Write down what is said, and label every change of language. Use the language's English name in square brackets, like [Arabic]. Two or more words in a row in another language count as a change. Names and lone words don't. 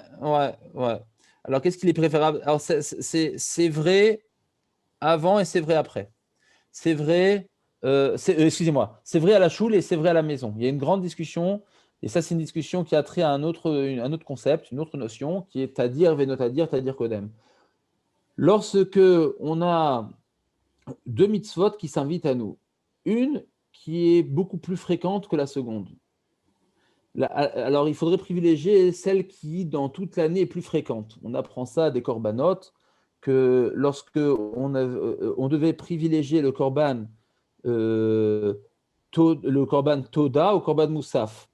[French] Alors qu'est-ce qu'il est préférable? Alors c'est vrai avant et c'est vrai après. C'est vrai, excusez-moi, c'est vrai à la choule et c'est vrai à la maison. Il y a une grande discussion, et ça c'est une discussion qui a trait à un autre concept, une autre notion, qui est [Hebrew] תדיר ושאינו תדיר, תדיר קודם. [French] Lorsque on a 2 mitzvot qui s'invitent à nous, une qui est beaucoup plus fréquente que la seconde. Alors, il faudrait privilégier celle qui, dans toute l'année, est plus fréquente. On apprend ça des corbanotes, que lorsque on devait privilégier le [Hebrew] קרבן תודה [French] au [Hebrew] קרבן מוסף.